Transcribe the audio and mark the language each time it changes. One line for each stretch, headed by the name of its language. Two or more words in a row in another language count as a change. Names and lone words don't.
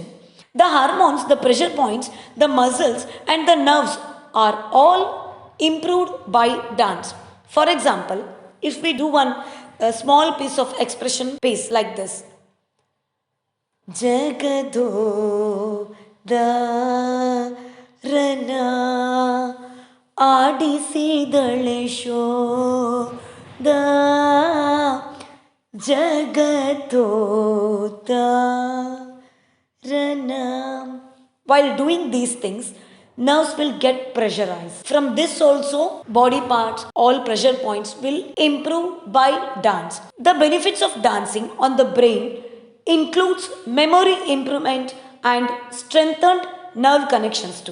English: The hormones, the pressure points, the muscles and the nerves are all improved by dance. For example, if we do one small piece of expression piece like this.
Kannada: Jagado ದಾರನ ಆಡಿಸಿದಳೆ ಶೋಧ ಜಗತೋತಾರನ.
English: While doing these things, nerves will get pressurized. From this also, body parts, all pressure points will improve by dance. The benefits of dancing on the brain includes memory improvement and strengthened nerve connections too.